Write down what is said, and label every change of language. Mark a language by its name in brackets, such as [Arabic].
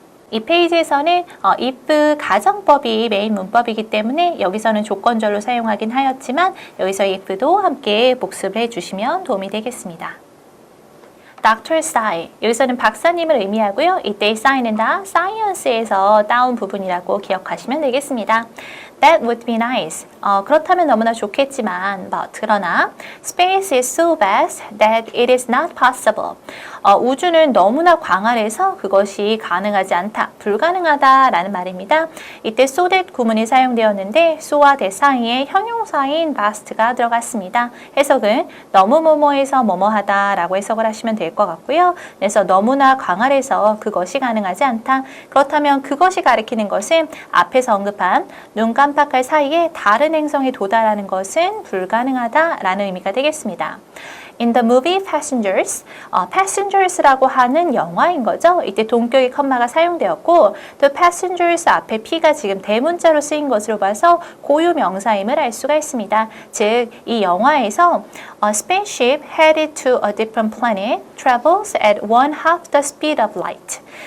[Korean] 이 페이지에서는 if 가정법이 메인 문법이기 때문에 여기서는 조건절로 사용하긴 하였지만 여기서 if도 함께 복습을 해주시면 도움이 되겠습니다. [English] Dr. [Korean] Sai, 여기서는 박사님을 의미하고요. 이때의 Sai는 다 Science에서 따온 부분이라고 기억하시면 되겠습니다. [English] That would be nice. [Korean] 그렇다면 너무나 좋겠지만, [English] but [Korean] 그러나 [English] space is so vast that it is not possible. [Korean] 우주는 너무나 광활해서 그것이 가능하지 않다, 불가능하다라는 말입니다. 이때 so that 구문이 사용되었는데 so와 that 사이에 형용사인 vast가 들어갔습니다. 해석은 너무 뭐뭐해서 뭐뭐하다라고 해석을 하시면 될 것 같고요. 그래서 너무나 광활해서 그것이 가능하지 않다. 그렇다면 그것이 가리키는 것은 앞에서 언급한 눈 깜빡할 사이에 다른 행성에 도달하는 것은 불가능하다라는 의미가 되겠습니다. [English] In the movie Passengers, [Korean] Passengers라고 하는 영화인 거죠. 이때 동격의 컴마가 사용되었고 또 Passengers 앞에 P가 지금 대문자로 쓰인 것으로 봐서 고유 명사임을 알 수가 있습니다. 즉, 이 영화에서 [English] A spaceship headed to a different planet travels at 1/2 the speed of light.